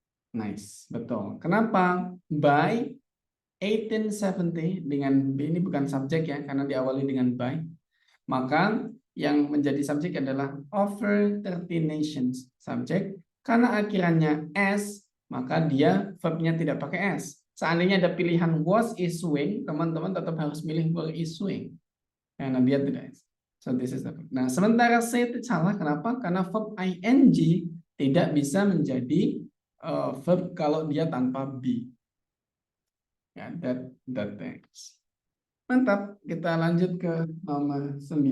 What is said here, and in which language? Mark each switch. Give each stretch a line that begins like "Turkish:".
Indonesian: Nice, betul. Kenapa? By 1870 dengan B ini bukan subjek ya, karena diawali dengan by. Maka yang menjadi subjek adalah
English: over 30 nations
Indonesian: subjek. Karena akhirannya S, maka dia verbnya tidak pakai S. Seandainya ada pilihan was issuing, teman-teman tetap harus milih were issuing. Karena dia tidak S.
English: So this is the verb.
Indonesian: Nah, sementara C itu salah. Kenapa? Karena verb ing tidak bisa menjadi verb kalau dia tanpa be. Ya,
English: that things.
Indonesian: Mantap, kita lanjut ke nomor 9.